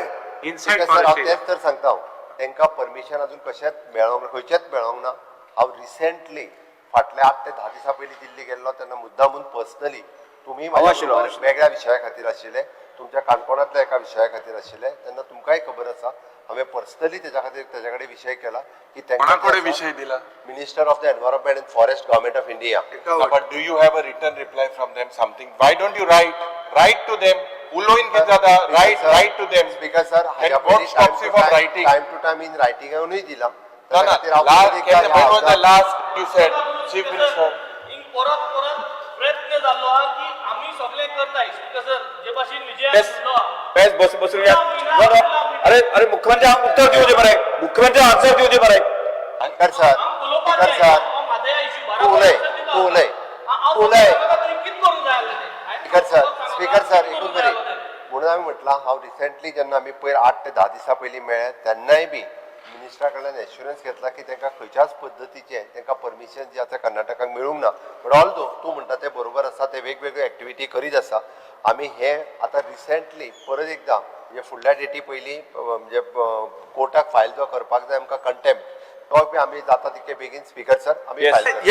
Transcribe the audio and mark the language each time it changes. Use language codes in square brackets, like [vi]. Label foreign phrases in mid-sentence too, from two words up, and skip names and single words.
[kok] सर हांव तेच तर सांगता तांकां परमिशन अजून कशेंच मेळोंक ना खंयचेच मेळोंक ना हांव रिसेंटली फाटल्या 8 ते 10 दिसां पयलीं दिल्ली गेल्लो तेन्ना मुद्दामून पर्सनली तुमी वेगळ्या विशया खातीर आशिल्ले तुमच्या काणकोणांतल्या एका विशया खातीर आशिल्ले तेन्ना तुमकांय खबर आसा हांवें पर्सनली तेज्या खातीर तेजे कडेन विशय केला की [mr] कोणाकडे विषय दिला [en] Minister of the Environment and Forest Government of India But do you have a written reply from them something? Why don't you write to them? [kok] उलोवन घेता [en] write to them. Speaker sir, what stops you from writing? Time to time in writing [kok] हांवें दिला. [en] No, when was the last you said, Chief Minister? [kok] परत प्रयत्न जाल्लो हा की आम्ही सगळे करताय स्पीकर जे भाषेन विजय [mr] बसून घ्या अरे मुख्यमंत्री उत्तर देऊ दे बरं मुख्यमंत्री आन्सर देऊ दे बरं [kok] स्पीकर सर तू उलय स्पीकर सर एकूच बरी म्हणून आम्ही म्हटलं हांव रिसेंटली जेन्ना आमी पयर 8 ते 10 दिसां पयलीं मेळ्ळे तेन्नाय बी मिनिस्टरा कडल्यान एश्युरन्स घेतला की तांकां खंयच्याच पद्दतीचे तांकां परमिशन जे आसा कर्नाटकाक मेळूंक ना [en] but although [kok] तूं म्हणटा तें बरोबर आसा ते वेगवेगळ्यो एक्टिविटी करीत आसा आमी हे आतां रिसेंटली परत एकदां म्हणजे फुडल्या डेटी पयलीं म्हणजे कोर्टाक फायल जो करपाक जाय आमकां कंटेम्प्ट तो बी आमी जाता तितके बेगीन स्पीकर सर आमी फायल